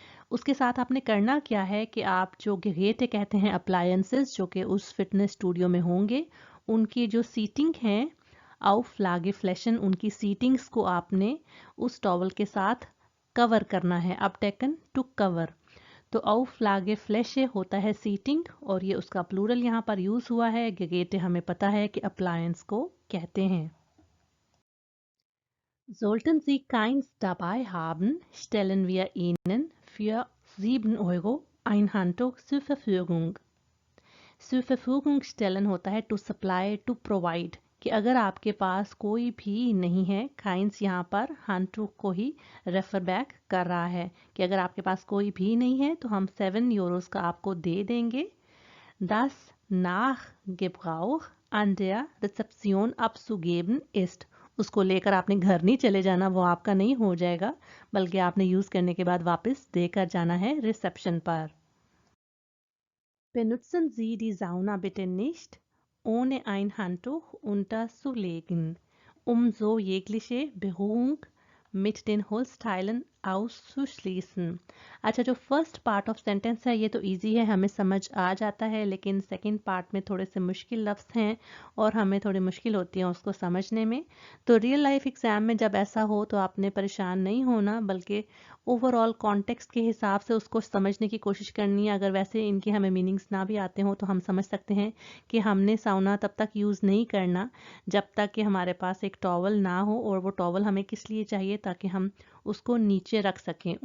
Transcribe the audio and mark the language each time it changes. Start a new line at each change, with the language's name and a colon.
Hindi: उसके साथ आपने करना क्या है कि आप जो गेरेटे कहते हैं अप्लायंसेस जो कि उस फिटनेस स्टूडियो में होंगे, उनकी जो सीटिंग है
German: auf Lageflächen,
Hindi: उनकी सीटिंग्स को आपने उस टॉवल के साथ कवर करना है, अपटेकन टू कवर। तो
German: auflage Fläche
Hindi: होता है सीटिंग, और ये उसका प्लूरल यहाँ पर यूज हुआ है। गेगेटे हमें पता है कि अप्लायंस को कहते हैं।
German: Sollten Sie keins dabei haben, stellen wir Ihnen für 7 € ein Handtuch zur Verfügung. zur Verfügung stellen
Hindi: होता है to supply, to provide, कि अगर आपके पास कोई भी नहीं है, काइंस यहाँ पर handtuch को ही रेफर बैक कर रहा है कि अगर आपके पास कोई भी नहीं है तो हम 7 € का आपको दे देंगे।
German: Das nach Gebrauch an der Rezeption abzugeben ist,
Hindi: उसको लेकर आपने घर नहीं चले जाना, वो आपका नहीं हो जाएगा, बल्कि आपने यूज़ करने के बाद वापस देकर जाना है रिसेप्शन पर।
German: Benutzen Sie die Sauna bitte nicht, ohne ein Handtuch unterzulegen, um so jegliche Berührung mit den Holzteilen auszuschließen।
Hindi: अच्छा, जो फर्स्ट पार्ट ऑफ सेंटेंस है ये तो इजी है, हमें समझ आ जाता है, लेकिन सेकंड पार्ट में थोड़े से मुश्किल लफ्ज़ हैं और हमें थोड़ी मुश्किल होती है उसको समझने में। तो रियल लाइफ एग्जाम में जब ऐसा हो तो आपने परेशान नहीं होना, बल्कि ओवरऑल कॉन्टेक्स्ट के हिसाब से उसको समझने की कोशिश करनी है। अगर वैसे इनके हमें मीनिंग्स ना भी आते हों तो हम समझ सकते हैं कि हमने साउना तब तक यूज़ नहीं करना जब तक कि हमारे पास एक टॉवल ना हो, और वो टॉवल हमें किस लिए चाहिए, ताकि हम उसको नीचे रख सकें।